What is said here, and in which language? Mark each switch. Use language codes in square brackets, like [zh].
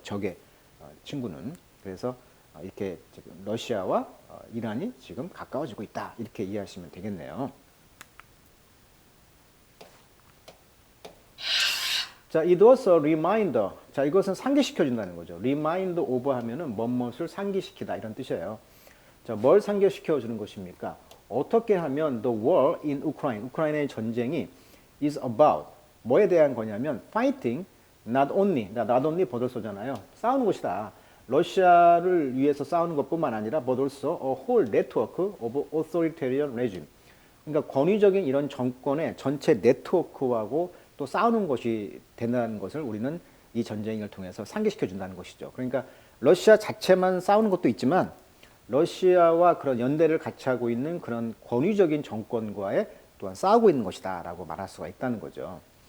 [ko] 적의 친구는. 그래서 이렇게 지금 러시아와 이란이 지금 가까워지고 있다. 이렇게 이해하시면 되겠네요. 자, [en] it was a reminder. [ko] 자, 이것은 상기시켜준다는 거죠. remind of 하면은 뭐뭇을 상기시키다 이런 뜻이에요. 자, 뭘 상기시켜주는 것입니까? 어떻게 하면 [en] the war in Ukraine, [ko] 우크라이나의 전쟁이 is about 뭐에 대한 거냐면 [en] fighting not only [ko] 버들쏘잖아요. 싸우는 것이다. 러시아를 위해서 싸우는 것뿐만 아니라 [en] but also a whole network of authoritarian regime. [ko] 그러니까 권위적인 이런 정권의 전체 네트워크하고 또 싸우는 것이 된다는 것을 우리는 이 전쟁을 통해서 상기시켜 준다는 것이죠. 그러니까 러시아 자체만 싸우는 것도 있지만 러시아와 그런 연대를 같이 하고 있는 그런 권위적인 정권과의 또한 싸우고 있는 것이다 라고 말할 수가 있다는 거죠.